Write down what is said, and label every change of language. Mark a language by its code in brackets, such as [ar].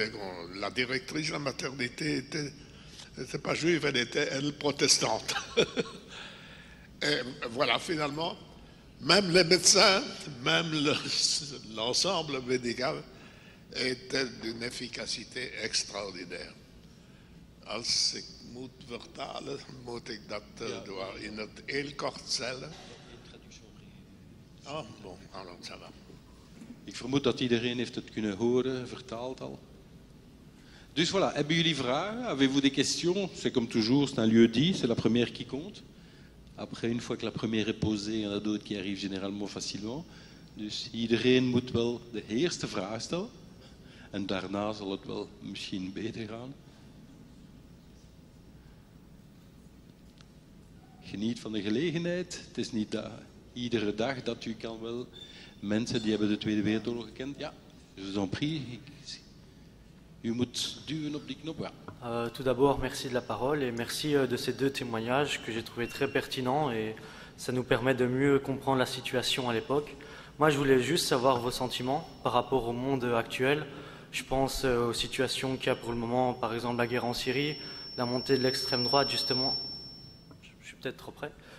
[fr] Et la directrice de la maternité n'était pas juive, elle était protestante. Et voilà, finalement, même les médecins, même l'ensemble médical était d'une efficacité extraordinaire. [nl] Als ik moet vertalen, moet ik dat in het heel kort stellen. [fr] Ah, bon, alors ça va. [nl] Ik vermoed dat iedereen heeft het kunnen horen, vertaald al. Dus voilà, hebben jullie vragen? [fr] Avez-vous des questions? C'est comme toujours, c'est un lieu dit, c'est la première qui compte. Après, une fois que la première est posée, il y en a d'autres qui arrivent généralement facilement. [nl] Dus iedereen moet wel de eerste vraag stellen. En daarna zal het wel misschien beter gaan. Geniet van de gelegenheid. Het is niet iedere dag dat u kan wel. Mensen die hebben de Tweede Wereldoorlog gekend. Ja, [fr] je vous en prie. [nl] U moet duwen op die knop. Ja. [fr] Tout d'abord, merci de la parole et merci de ces 2 témoignages que j'ai trouvé très pertinents et ça nous permet de mieux comprendre la situation à l'époque. Moi, je voulais juste savoir vos sentiments par rapport au monde actuel. Je pense aux situations qu'il y a pour le moment, par exemple la guerre en Syrie, la montée de l'extrême droite, justement. Je suis peut-être trop près.